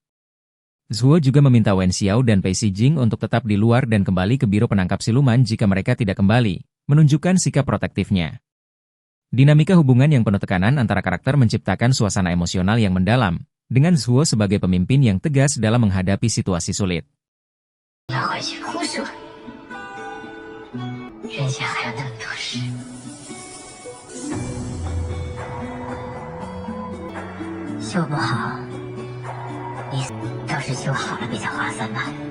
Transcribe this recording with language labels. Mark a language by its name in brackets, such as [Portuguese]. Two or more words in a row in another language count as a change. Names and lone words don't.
[Indonesian] Zuo juga meminta Wen Xiao dan Pei Sijing untuk tetap di luar dan kembali ke Biro Penangkap Siluman jika mereka tidak kembali, menunjukkan sikap protektifnya. Dinamika hubungan yang penuh tekanan antara karakter menciptakan suasana emosional yang mendalam, dengan Zuo sebagai pemimpin yang tegas dalam menghadapi situasi sulit. [Chinese] 要回去胡说，人家还有那么多事。修不好，你倒是修好了比较划算吧？